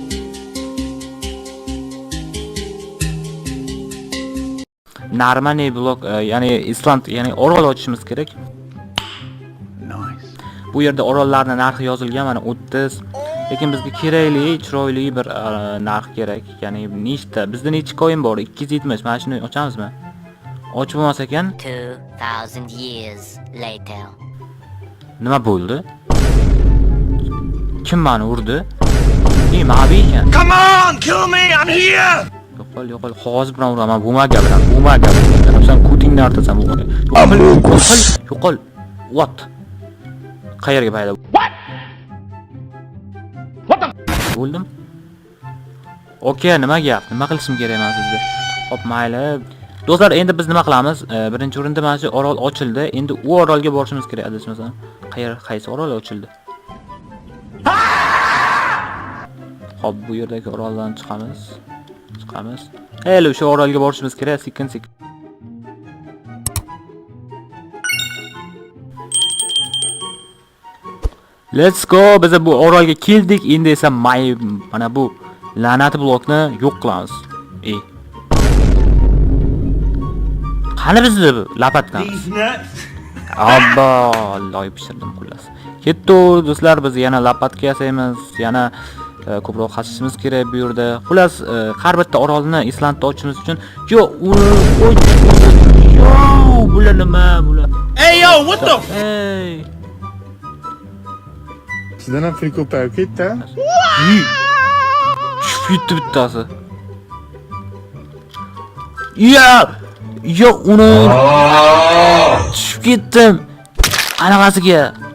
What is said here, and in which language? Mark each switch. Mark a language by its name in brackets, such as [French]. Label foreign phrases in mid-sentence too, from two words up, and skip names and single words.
[Uzbek] Narmani blok, ya'ni Island, ya'ni orol ochishimiz kerak. Bu yerda orollarning narxi yozilgan, mana 30. Lekin bizga kerakli, chiroyli bir narx kerak. Ya'ni nechta? Bizda necha coin bor? 270. Mana shuni ochamizmi? Ochib bo'lmas ekan. [English] 2000 years later. [Uzbek] Nima bo'ldi? Kim meni urdi? Mavi ekan. [English] Come on, kill me, I'm here. [Uzbek] Yo'qol, hozir bilan uraman. Bumaga bilan. Sen kutingni artasan bumaga. Yo'qol. What? Qayerga paydo? What? O'ldim. Okey, nima gap? Nima qilishim kerak men sizga? Hop, mayli. Do'stlar, endi biz nima qilamiz? Birinchi o'rinda mana shu orol ochildi. Endi u orolga borishimiz kerak, adashmasam. Qaysi orol ochildi? Hop, bu yerdagi oroldan chiqamiz. Hali o'sha orolga borishimiz kerak, sekin. [English] Let's go. [Uzbek] Biz bu orolga keldik. Endi esa mana bu la'nat blokni yo'q qilamiz. Qani bizda lapatkamiz? Abba, loy pishirdim xullas. Ketdi do'stlar, biz yana lapatka yasaymiz, yana ko'proq qasishimiz kerak bu yerda. Xullas, har bitta orolni Islandda ochishimiz uchun bular nima bular? [English] Hey yo, what the? Hey. [Uzbek] Sizdan ham free ko'payib ketdi. Tushib bittasi. Yo, uni tushib ketdim. Anaqasiga.